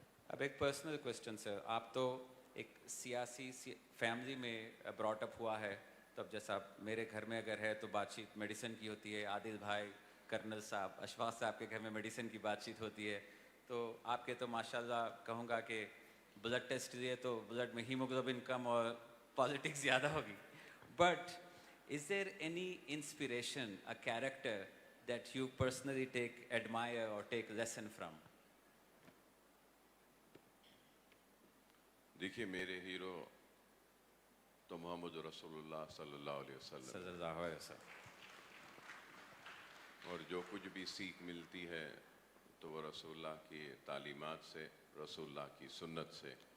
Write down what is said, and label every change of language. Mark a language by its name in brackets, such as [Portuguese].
[Hindi] अब एक personal question sir, आप तो एक सियासी फैमिली में ब्रॉट अप हुआ है, तो अब जैसा मेरे घर में अगर है तो बातचीत मेडिसिन की होती है, आदिल भाई, कर्नल साहब, अशफाक साहब के घर में मेडिसिन की बातचीत होती है. तो आपके तो माशाल्लाह कहूँगा कि ब्लड टेस्ट लिए तो ब्लड में हीमोग्लोबिन कम और पॉलिटिक्स ज़्यादा होगी. [English] But is there any inspiration, a character that you personally admire or take lesson from? [Hindi] देखिए मेरे हीरो तो मोहम्मद रसूलुल्लाह सल्लल्लाहु अलैहि वसल्लम, और जो कुछ भी सीख मिलती है तो वो रसूलुल्लाह की तालीमात से, रसूलुल्लाह की सुन्नत से.